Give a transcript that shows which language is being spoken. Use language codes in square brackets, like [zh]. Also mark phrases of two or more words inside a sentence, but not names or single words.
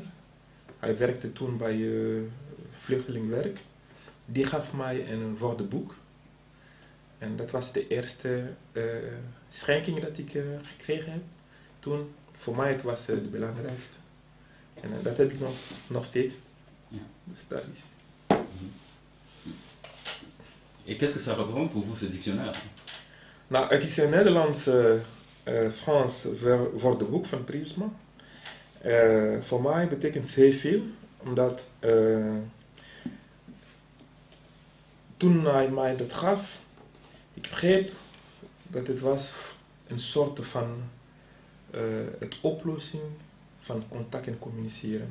[nl] Hij werkte toen bij vluchtelingwerk. Die gaf mij een woordenboek. En dat was de eerste schenking dat ik gekregen heb. Toen, voor mij het was de belangrijkste. En dat heb ik nog steeds. Ja. Dus dat is. [fr] Et qu'est-ce que ça représente pour vous ce dictionnaire? [nl] Nou, het is een Nederlands-Frans woordenboek van Prisma. Voor mij betekent het heel veel, omdat toen hij mij dat gaf, ik begreep dat het was een soort van het oplossing van contact en communiceren.